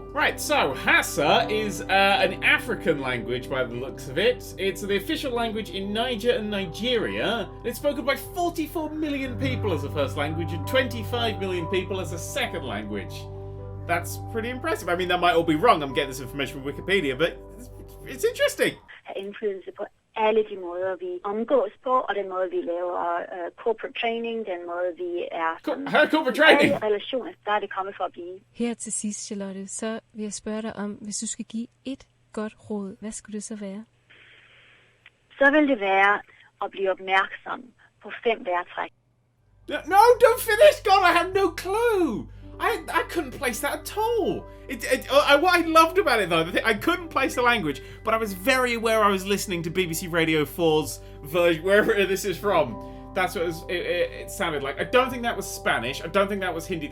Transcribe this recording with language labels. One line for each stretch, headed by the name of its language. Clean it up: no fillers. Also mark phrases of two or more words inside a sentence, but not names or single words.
English: Right, so Hausa is an African language by the looks of it. It's the official language in Niger and Nigeria. It's spoken by 44 million people as a first language and 25 million people as a second language. That's pretty impressive. I mean, that might all be wrong. I'm getting this information from Wikipedia, but it's interesting.
Danish: Indflydelse på alle de måder, vi omgås på, og den måde, vi laver
English: corporate training,
Danish: den måde, vi er
English: corporate training.
Danish: Alle relationer, der er det kommet for at blive. Her til sidst, Charlotte, så vil jeg spørge dig om, hvis du skal give et godt råd, hvad skulle det så være? Så vil det være at blive opmærksom på 5 vejrtræk.
English: No, don't finish! God, I have no clue! I couldn't place that at all. What I loved about it, though, I couldn't place the language, but I was very aware I was listening to BBC Radio 4's version, wherever this is from. That's what it sounded like. I don't think that was Spanish. I don't think that was Hindi.